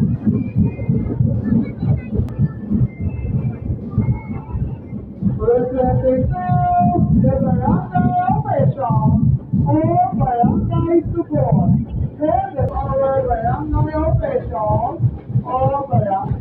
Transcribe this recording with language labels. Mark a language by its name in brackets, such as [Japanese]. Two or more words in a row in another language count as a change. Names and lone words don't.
[English] Presenting to the barangay officials or barangay support. Then our barangay officials or barangay.